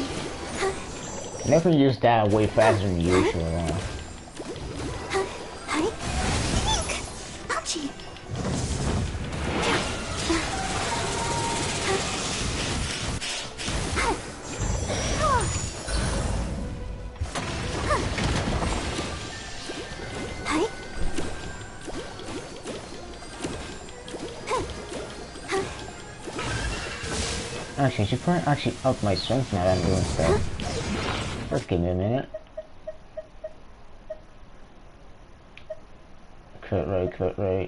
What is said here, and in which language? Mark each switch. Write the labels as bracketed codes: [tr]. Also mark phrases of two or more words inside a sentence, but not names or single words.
[en] Never use that way faster than usual. Hi. Ouchie. Hi. Actually, I should probably actually up my strength now that I'm doing stuff. Just give me a minute. Crit rate.